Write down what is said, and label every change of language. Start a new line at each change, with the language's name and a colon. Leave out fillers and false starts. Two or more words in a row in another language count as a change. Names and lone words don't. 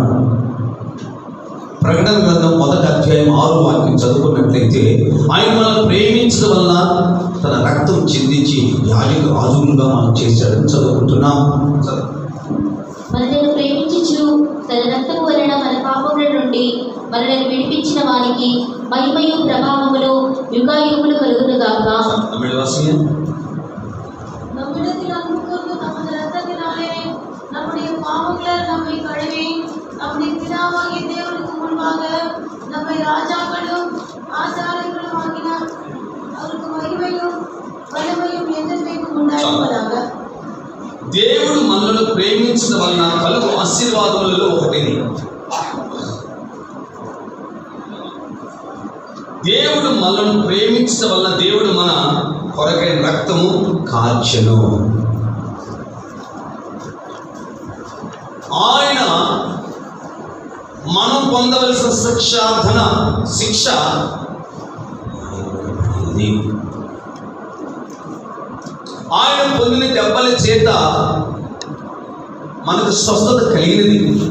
Telugu: ప్రకటన గ్రంథం 1వ అధ్యాయం 6వ వాక్యం చదువుకున్నట్లయితే ఆయన మనల్ని ప్రేమించడం వల్ల తన రక్తం చిందించి యాజక రాజులుగా మనం చేశాడని చదువుకుంటున్నాం. మనలను ప్రేమించుచు తన రక్తము వలన మన పాపముల నుండి మనల్ని విడిపించిన వానికి మహిమయు ప్రభావములు యుగాయుగములు కలుగునుగాక.
Tamil: நம்மிடத்தில் அன்பு கூர்ந்து நமது இரத்தத்தினாலே நம்முடைய பாவங்களை நம்மை கழுவி நம்முடைய பிதாவாகிய தேவனுக்கு முன்பாக நம்மை ராஜாக்களும் ஆசாரியர்களும் ஆக்கினார். அவருக்கு மகிமையும் வல்லமையும் என்றென்றைக்கும் உண்டாயிருப்பதாக.
Telugu: దేవుడు మనల్ని ప్రేమించడం వలన కలుగు ఆశీర్వాదములలో ఒకటి, దేవుడు మనల్ని ప్రేమించడం వలన దేవుడు మన కొరకైన రక్తము కార్చెను. ఆయన మనం పొందవలసిన శిక్ష ఆయన పొందిన దెబ్బల చేత మనకు స్వస్థత కలిగినది.